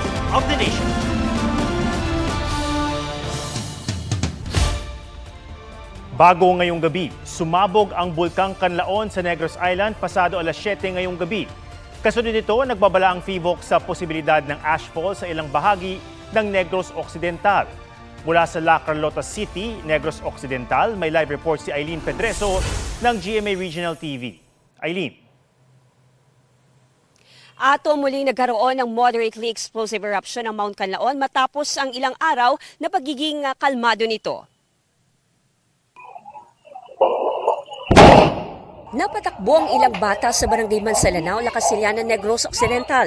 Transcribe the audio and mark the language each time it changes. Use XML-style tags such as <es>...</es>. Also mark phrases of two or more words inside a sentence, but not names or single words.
<en>of the nation.</en> <tl>Bago ngayong gabi, sumabog ang Bulkang Kanlaon sa Negros Island pasado alas 7 ngayong gabi. Kasunod nito, nagbabala ang PHIVOLCS sa posibilidad ng ashfall sa ilang bahagi ng Negros Occidental. Mula sa La Carlota City, Negros Occidental, may</tl> <en>live report</en> <tl>si Eileen Pedreso ng GMA Regional TV. Eileen. Ato muling nagkaroon ng</tl> <en>moderately explosive eruption</en> <tl>ng Mount Kanlaon matapos ang ilang araw na pagiging kalmado nito. Napatakbo ang ilang bata sa barangay Mansalanao, Lacasiliana, Negros Occidental.</tl>